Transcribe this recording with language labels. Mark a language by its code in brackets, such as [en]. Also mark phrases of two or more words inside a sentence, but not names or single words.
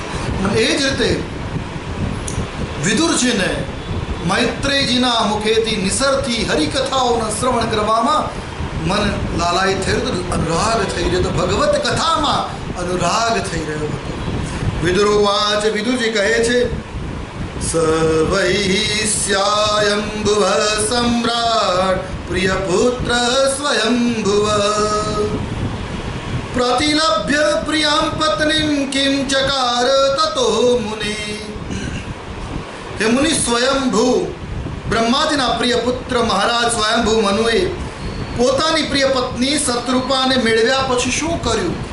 [gu] અને એ જ રીતે વિદુરજીને મૈત્રેયજીના મુખેથી નિસરતી હરિકથાઓના શ્રવણ કરવામાં મન લાલાય થયું તો અનુરાગ થઈ રહ્યો હતો, ભગવત કથામાં અનુરાગ થઈ રહ્યો હતો। [sa] વિદુરવાચ, [gu] વિદુરજી કહે છે, [sa] સવૈસ્યાયંભુવ સમ્રાટ પ્રિયપુત્ર સ્વયંભુવ प्रतिलभ्य प्रियां पत्नीं किं चकार ततो मुनि। [gu] હે મુનિ, સ્વયંભૂ બ્રહ્માજીના પ્રિય પુત્ર મહારાજ સ્વયંભૂ મનુએ પોતાની પ્રિય પત્ની શત્રુપાને મેળવ્યા પછી શું કર્યું?